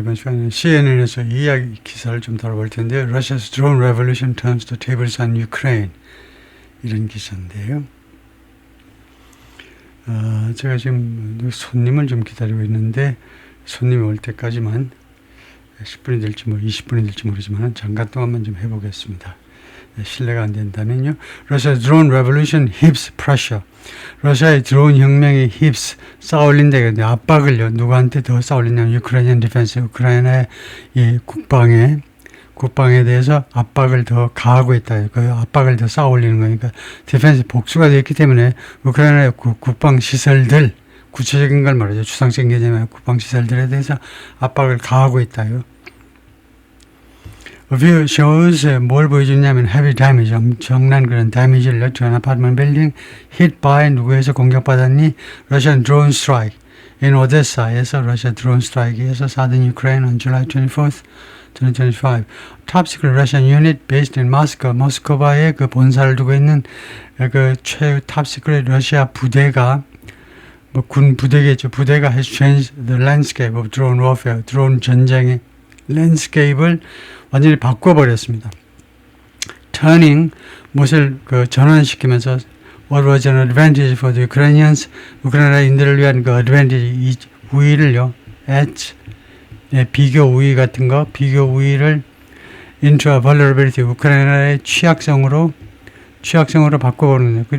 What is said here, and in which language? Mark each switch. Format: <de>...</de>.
<ko>이번 시간에 CNN에서 이야기 기사를 좀 다뤄볼 텐데,</ko> <en>Russia's drone revolution turns the tables on Ukraine.</en> <ko>이런 기사인데요. 제가 지금 손님을 좀 기다리고 있는데, 손님이 올 때까지만 10분이 될지 20분이 될지 모르지만 잠깐 동안만 좀 해보겠습니다. 실례가 안 된다면요.</ko> <en>Russia's drone revolution heaps pressure.</en> <ko>러시아의 드론 혁명이 힙스 쌓아올린다. 근데 압박을요. 누구한테 더 쌓아올리냐면 우크라이나 디펜스, 우크라이나의 이 국방에 대해서 압박을 더 가하고 있다. 그 압박을 더 쌓아올리는 거니까 디펜스 복수가 되었기 때문에 우크라이나의 국방 시설들, 구체적인 걸 말하죠. 추상적인 개념의 국방 시설들에 대해서 압박을 가하고 있다요.</ko> <en>view shows</en> <ko>뭘 보여주냐면</ko> <en>heavy damage,</en> <ko>엄청난 그런</ko> <en>damage를 to an apartment building hit by</en> <ko>누구에서 공격받았니?</ko> <en>Russian drone strike in Odessa에서</en> <ko>러시아 드론 스트라이크에서</ko> <en>southern Ukraine on July 24th, 2025. Top secret Russian unit based in Moscow,</en> <ko>모스크바에 그 본사를 두고 있는 그</ko> <en>top secret</en> <ko>러시아 부대가 군 부대겠죠. 부대가</ko> <en>has changed the landscape of drone warfare,</en> <ko>드론 전쟁의 랜드스케이프를 완전히 바꿔버렸습니다.</ko> <en>turning,</en> <ko>무엇을 전환시키면서</ko> <en>what was an advantage for the Ukrainians,</en> <ko>우크라이나인들을 위한 그 advantage, 우위를요, at, 비교 우위 같은 거, 비교 우위를</ko> <en>into a vulnerability,</en> <ko>우크라이나의 취약성으로 바꿔버리는 거예요.</ko>